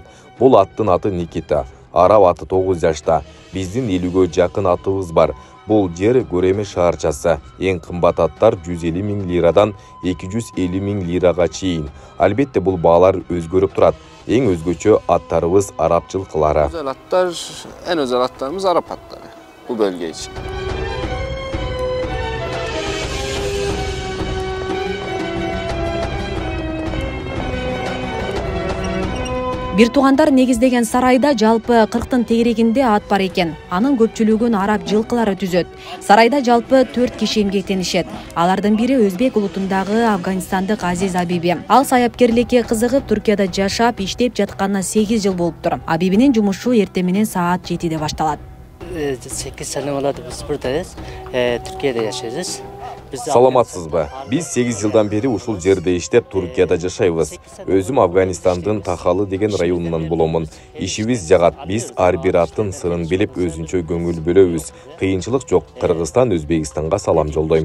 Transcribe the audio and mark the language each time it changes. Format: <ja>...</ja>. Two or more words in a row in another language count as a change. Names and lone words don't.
<ky>Бул аттын аты Никита. Арап аты 9 жашта. Биздин 50гө жакын атыбыз бар. Бул жер Көреме шаарчасы. Эң кымбат аттар 150 миң лирадан 250 миң лирага чейин. Албетте бул баалар өзгөрүп турат. Эң өзгөчө аттарыбыз Арап жылкылары.</ky> <tr>En özel atlarımız Arap atları bu bölge için.</tr> <ky>Бир туугандар негиздеген сарайда жалпы 40тын тегерегинде ат бар экен. Анын көпчүлүгүн араб жылкылары түзөт. Сарайда жалпы 4 киши эмгектенишет. Алардын бири өзбек улутундагы афганистандык Азиз Абиби. Ал саяпкерликке кызыгып Түркияда жашап, иштеп жатканына 8 жыл болуптур. Абибинин жумушу эртең менен саат 7де башталат.</ky> <tr>8 сene oladı biz buradayız. Türkiye'de yaşayacağız.</tr> <ky>Саламатсызбы? Биз 8 жылдан бери ушул жерде иштеп Туркияда жашайбыз. Өзүм Афганистандын Тахалы деген районунан боломун. Ишибиз жагат. Биз ар бир аттын сырын билип өзүнчө көңүл бөлөбүз. Кыйынчылык жок. Кыргызстан, Өзбекстанга салам жолдойм.</ky>